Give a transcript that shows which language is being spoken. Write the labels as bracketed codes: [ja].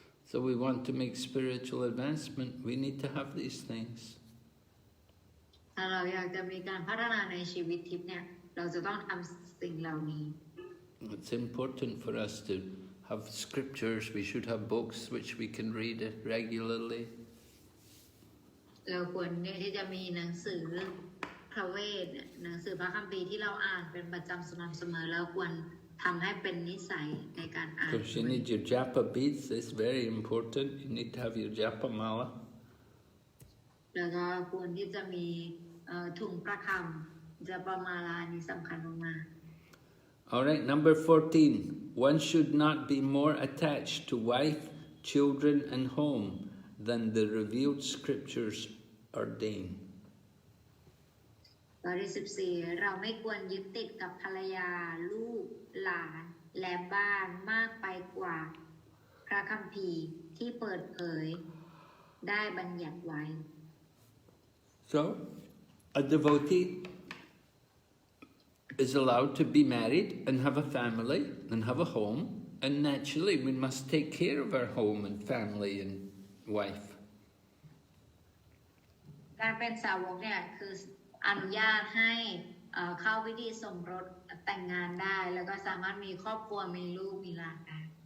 [en] So we want to make spiritual advancement. We need to have these things. [th] ถ้าเราอยากจะมีการพัฒนาในชีวิตทิพย์เนี่ยเราจะต้องทำสิ่งเหล่านี้ [en] It's important for us to have scriptures. We should have books which we can read regularly. [th] เราควรที่จะมีหนังสือพระเวทหนังสือพระคัมภีร์ที่เราอ่านเป็นประจำสม่ำเสมอแล้วควรทำให้เป็นนิสัยในการอ่าน [en] Because you need your japa beads. It's very important. You need to have your japa mala. [th] แล้วก็ควรที่จะมีถุงประคำจะประมาลานี้สำคัญมาก [en] All right, number 14. One should not be more attached to wife, children, and home than the revealed scriptures ordain. [th] ข้อที่14เราไม่ควรยึดติดกับภรรยาลูกหลานและบ้านมากไปกว่าพระคัมภีร์ที่เปิดเผยได้บัญญัติไว้ [en] So, a devotee is allowed to be married and have a family and have a home, and naturally we must take care of our home and family and wife. [th] การเป็นสาวกเนี่ยคืออนุญาตให้เข้าพิธีสมรสแต่งงานได้แล้วก็สามารถมีครอบครัวมีลูกมีหลานได้